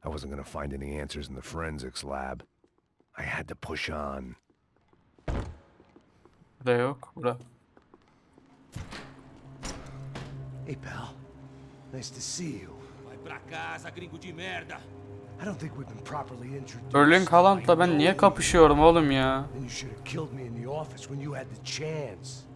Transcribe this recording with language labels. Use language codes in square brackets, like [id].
[en] I wasn't gonna find any answers in the forensics lab. I had to push on. [tr] Burada yok. Bura. [en] Hey, pal. Nice to see you. [pt] Vai pra casa, gringo de merda! [en] I don't think we've been properly introduced. [tr] Erling Haaland'la ben niye kapışıyorum oğlum ya? [en] Then you should have killed me in the office when you had the chance.